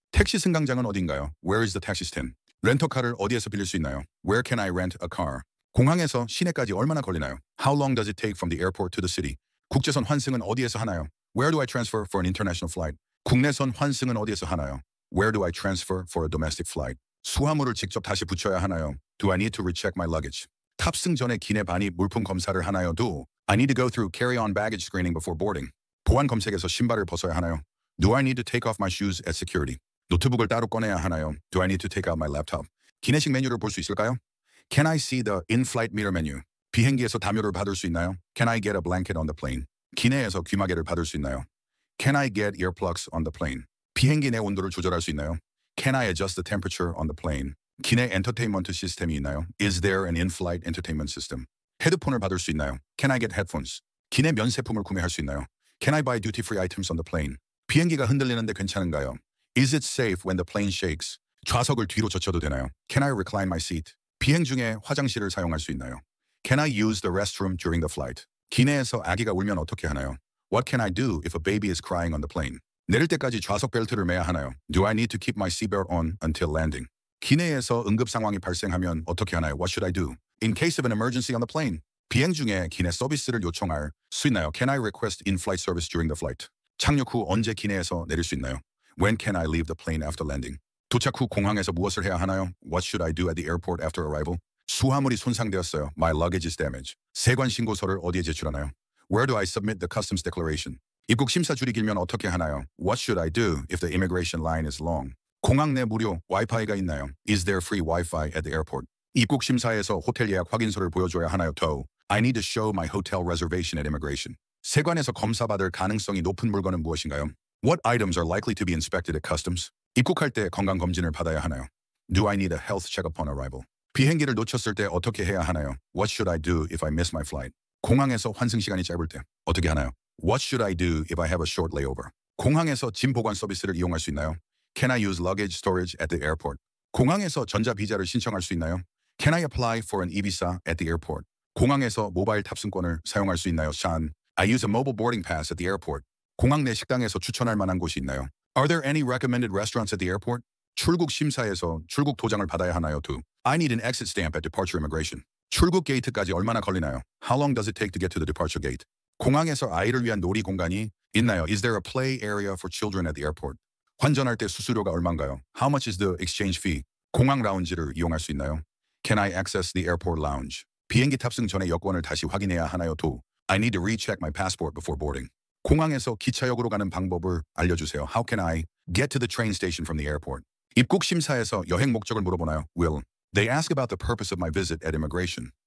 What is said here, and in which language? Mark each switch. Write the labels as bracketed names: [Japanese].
[Korean] 택시 승강장은 어딘가요? [English] Where is the taxi stand? [Korean] 렌터카를 어디에서 빌릴 수 있나요? [English] Where can I rent a car? [Korean] 공항에서 시내까지 얼마나 걸리나요? [English] How long does it take from the airport to the city? [Korean] 국제선 환승은 어디에서 하나요? [English] Where do I transfer for an international flight? [Korean] 국내선 환승은 어디에서 하나요? [English] Where do I transfer for a domestic flight? [Korean] 수화물을 직접 다시 붙여야 하나요? [English] Do I need to recheck my luggage? [Korean] 탑승 전에 기내 반입 물품 검사를 하나요? [English] Do I need to go through carry-on baggage screening before boarding? [Korean] 보안 검색에서 신발을 벗어야 하나요? [English] Do I need to take off my shoes at security? [Korean] 노트북을 따로 꺼내야 하나요? [English] Do I need to take out my laptop? [Korean] 기내식 메뉴를 볼 수 있을까요? [English] Can I see the in-flight meter menu? [Korean] 비행기에서 담요를 받을 수 있나요? [English] Can I get a blanket on the plane? [Korean] 기내에서 귀마개를 받을 수 있나요? [English] Can I get earplugs on the plane? [Korean] 비행기 내 온도를 조절할 수 있나요? [English] Can I adjust the temperature on the plane? [Korean] 기내 엔터테인먼트 시스템이 있나요? [English] Is there an in-flight entertainment system? [Korean] 헤드폰을 받을 수 있나요? [English] Can I get headphones? [Korean] 기내 면세품을 구매할 수 있나요? [English] Can I buy duty-free items on the plane? [Korean] 비행기가 흔들리는데 괜찮은가요? [English] Is it safe when the plane shakes? [Korean] 좌석을 뒤로 젖혀도 되나요? [English] Can I recline my seat? [Korean] 비행 중에 화장실을 사용할 수 있나요? [English] Can I use the restroom during the flight? [Korean] 기내에서 아기가 울면 어떻게 하나요? [English] What can I do if a baby is crying on the plane? [Korean] 내릴 때까지 좌석 벨트를 매야 하나요? [English] Do I need to keep my seatbelt on until landing? [Korean] 기내에서 응급 상황이 발생하면 어떻게 하나요? [English] What should I do? In case of an emergency on the plane. [Korean] 비행 중에 기내 서비스를 요청할 수 있나요? [English] Can I request in-flight service during the flight? [Korean] 착륙 후 언제 기내에서 내릴 수 있나요? [English] When can I leave the plane after landing? [Korean] 도착 후 공항에서 무엇을 해야 하나요? [English] What should I do at the airport after arrival? [Korean] 수화물이 손상되었어요. [English] My luggage is damaged. [Korean] 세관 신고서를 어디에 제출하나요? [English] Where do I submit the customs declaration? [Korean] 입국 심사 줄이 길면 어떻게 하나요? [English] What should I do if the immigration line is long? [Korean] 공항 내 무료 와이파이가 있나요? [English] Is there free Wi-Fi at the airport? [Korean] 입국 심사에서 호텔 예약 확인서를 보여줘야 하나요? [English] To I need to show my hotel reservation at immigration. [Korean] 세관에서 검사받을 가능성이 높은 물건은 무엇인가요? [English] What items are likely to be inspected at customs? [Korean] 입국할 때 건강검진을 받아야 하나요? [English] Do I need a health check upon arrival? [Korean] 비행기를 놓쳤을 때 어떻게 해야 하나요? [English] What should I do if I miss my flight? [Korean] 공항에서 환승 시간이 짧을 때 어떻게 하나요? [English] What should I do if I have a short layover? [Korean] 공항에서 짐 보관 서비스를 이용할 수 있나요? [English] Can I use luggage storage at the airport? [Korean] 공항에서 전자비자를 신청할 수 있나요? [English] Can I apply for an e-visa at the airport? [Korean] 공항에서 모바일 탑승권을 사용할 수 있나요? [English] Sean, I use a mobile boarding pass at the airport. [Korean] 공항 내 식당에서 추천할 만한 곳이 있나요? [English] Are there any recommended restaurants at the airport? [Korean] 출국 심사에서 출국 도장을 받아야 하나요? [English] Do I need an exit stamp at departure immigration? [Korean] 출국 게이트까지 얼마나 걸리나요? [English] How long does it take to get to the departure gate? [Korean] 공항에서 아이를 위한 놀이 공간이 있나요? [English] Is there a play area for children at the airport? [Korean] 환전할 때 수수료가 얼마인가요? [English] How much is the exchange fee? [Korean] 공항 라운지를 이용할 수 있나요? [English] Can I access the airport lounge? [Korean] 비행기 탑승 전에 여권을 다시 확인해야 하나요? [English] Do I need to recheck my passport before boarding? [Korean] 공항에서 기차역으로 가는 방법을 알려주세요. [English] How can I get to the train station from the airport? [Korean] 입국 심사에서 여행 목적을 물어보나요? [English] Will they ask about the purpose of my visit at immigration?